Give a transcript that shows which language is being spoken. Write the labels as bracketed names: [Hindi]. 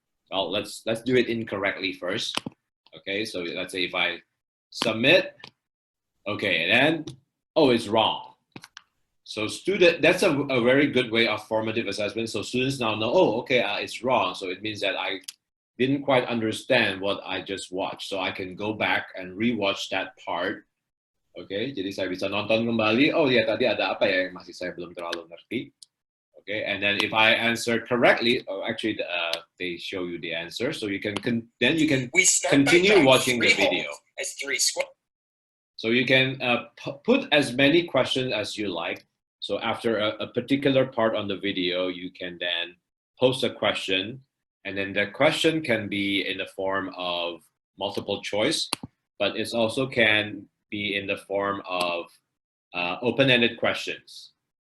[English] Well, let's do it incorrectly first. Okay, so let's say if I submit, okay, and then, oh, it's wrong. So that's a very good way of formative assessment. So students now know, oh, okay, it's wrong. So it means that I didn't quite understand what I just watched. So I can go back and rewatch that part. [Indonesian] Okay, jadi saya bisa nonton kembali. Oh ya, tadi ada apa ya yang masih saya belum terlalu ngerti. [English] Okay, and then if I answer correctly, actually they show you the answer, so you can continue watching the video. As 3 squares. So you can put as many questions as you like. So after a particular part on the video, you can then post a question, and then the question can be in the form of multiple choice, but it also can be in the form of open-ended questions.